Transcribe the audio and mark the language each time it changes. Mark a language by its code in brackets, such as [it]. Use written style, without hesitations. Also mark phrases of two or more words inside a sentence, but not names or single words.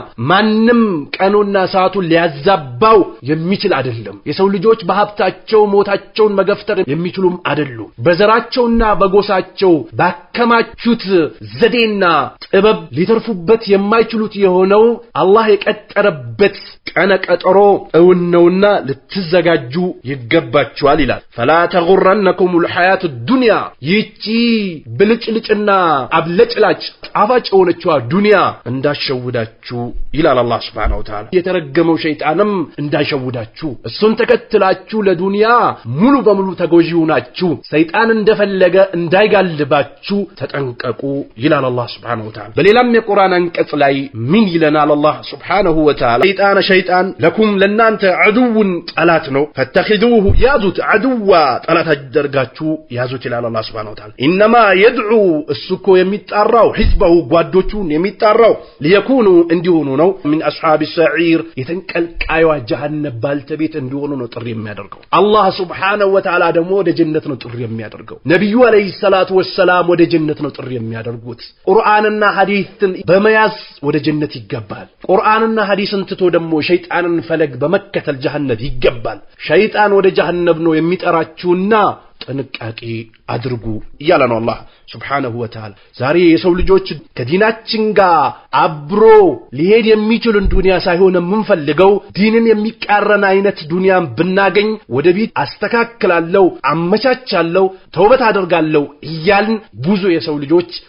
[am] ማንም ቀኑና ሰዓቱን ሊያዛባው የሚችል አይደለም የሰው ልጆች በሀብታቸው ሞታቸውን መገፍተር የሚችሉም አይደሉም በዘራቸውና በጎሳቸው ከማቹት ዘዴና ጥበብ ሊተርፉበት የማይችሉት የሆነው አላህ የቀጠረበት ቀነ ቀጠሮ ነውና ልትዘጋጁ ይገባችኋል ይላል [ar] فلا تغرنكم الحياة الدنيا [am] ይቺ ብልጭልጭና አብለጭላጭ ጣፋጭ የሆነችዋ ዱንያ እንዳሸውዳችሁ ይላል አላህ [ar] سبحانه وتعالى [am] የተረገመው ሸይጣንም እንዳሸውዳችሁ እሱን ተከትላችሁ ለዱንያ ሙሉ በሙሉ ተጎጂው ናችሁ ሰይጣን እንደፈለገ እንዳይጋልባችሁ ተጠንቀቁ ይላል አላህ [ar] سبحانه وتعالى [am] በሌላም የቁርአን አንቀጽ ላይ ምን ይለናል አላህ [ar] سبحانه وتعالى [am] ሸይጣን ለኩም ለናንተ አዱውን ጠላት ነው ፈተኺዱሁ ያዙት አዱዋ ጠላት አድርጋችሁ ያዙት ይላል አላህ [ar] سبحانه وتعالى إنما يدعو [am] እሱኮ የሚጣራው ህዝበው ጓዶቹን የሚጣራው ሊየኩኑ እንዲሆኑ ነው [ar] من اصحاب السعير [am] የተንቀልቃይዋ ጀሃነም ባልተቤት እንዲሆኑ ነው ጥሪ የሚያደርገው አላህ [ar] سبحانه وتعالى [am] ደግሞ ወደ ጀነት ነው ጥሪ የሚያደርገው ነብዩ [ar] عليه الصلاة والسلام [am] ወደ ጀነት ነው ጥሪ የሚያደርጉት ቁርአንና ሐዲስን በመያዝ ወደ ጀነት ይገባል ቁርአንና ሐዲስን ትቶ ደግሞ ሸይጣንን ፈለግ በመከተል ጀሃነም ይገባል ሸይጣን ወደ ጀሃነም ነው የሚጠራችሁና ጥንቃቄ አድርጉ ይላል ነው አላህ [ar] سبحانه وتعالى [am] ዛሬ የሰው ልጆች ከዲናችን ጋር አብሮ ሊሄድ የሚችልን ዱንያ ሳይሆን የምንፈልገው ዲንን የሚቃረን አይነት ዱንያን ብናገኝ ወደ ቢት አስተካክላለሁ አመቻቻለሁ ተውበት አደርጋለሁ ይያልን ብዙ የሰው ልጆች